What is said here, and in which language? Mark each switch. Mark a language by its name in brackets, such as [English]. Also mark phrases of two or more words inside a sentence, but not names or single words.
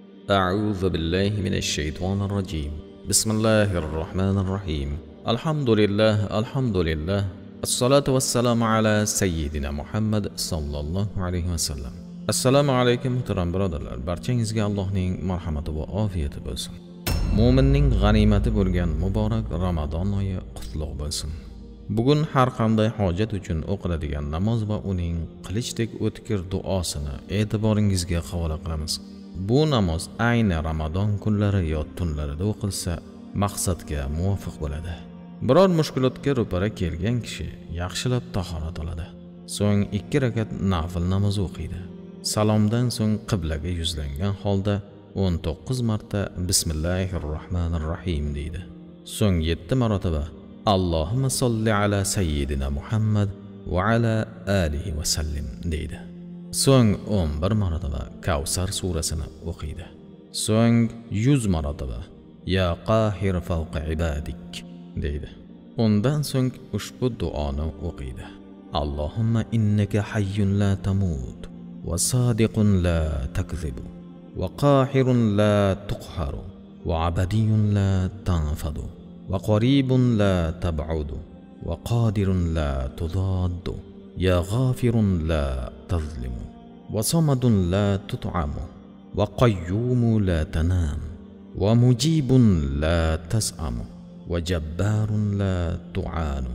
[Arabic] أعوذ بالله من الشيطان الرجيم بسم الله الرحمن الرحيم الحمد لله الصلاة والسلام على سيدنا محمد صلى الله عليه وسلم. [Uzbek] Assalomu alaykum muhtaram birodarlar. Barchangizga Allohning marhamati va ofiyati bo'lsin. Mo'minning g'animati bo'lgan muborak Ramazon oyi qutlug' bo'lsin. Bugun har qanday hojat uchun o'qiladigan namoz va uning qilichdek o'tkir duosini e'tiboringizga havola qilamiz. Bu namoz ayni Ramazon kunlari yo tunlarida o'qilsa maqsadga muvofiq bo'ladi. Biror mushkulotga ro'para kelgan kishi yaxshilab tahorat oladi. So'ng 2 rakat nafil namoz o'qiydi. Salomdan so'ng qiblaga yuzlangan holda 19 marta Bismillahirrohmanirrohim deydi. So'ng 7 marotaba [Arabic] اللهم صل على سيدنا محمد وعلى آله وسلم [Uzbek] deydi. So'ng 11 marotaba Kavsar surasini o'qiydi. So'ng 100 marotaba [Arabic] يا قاهر فوق عبادك [Uzbek] deydi. Undan so'ng ushbu duoni o'qiydi. [Arabic] اللهم إنك حي لا تموت وصادق لا تكذب وقاهر لا تقهر وأبدي لا تنفد وقريب لا تبعد وقادر لا تضاد يا غافر لا تظلم وصمد لا تطعم وقيوم لا تنام ومجيب لا تسأم وجبار لا تعان